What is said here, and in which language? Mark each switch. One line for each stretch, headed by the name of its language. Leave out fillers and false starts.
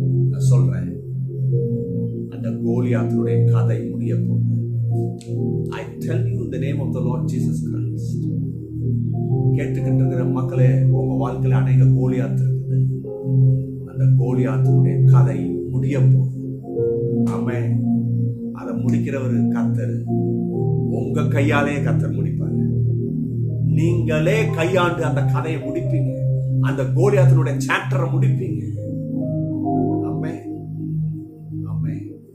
Tamil: நான் சொல்றேன், அந்த கோலியாத்தினுடைய கதை முடிய போகுது.
English: I tell you in the name of the Lord Jesus Christ.
Tamil: கேட்டுக்கிட்டு இருக்கிற மக்களே, உங்க வாழ்க்கையில அநேக கோலியாத் இருக்குது. அந்த கோலியாத்தினுடைய கதை முடிய போகுது. ஆமென். அதை முடிக்கிறவர் கர்த்தர். உங்க கையாலே கர்த்தர் முடிப்பாங்க. நீங்களே கையாண்டு அந்த கதையை முடிப்பீங்க. அந்த கோலியாத்தினுடைய சாப்டரை முடிப்பீங்க. ஆமென். ஆமென்.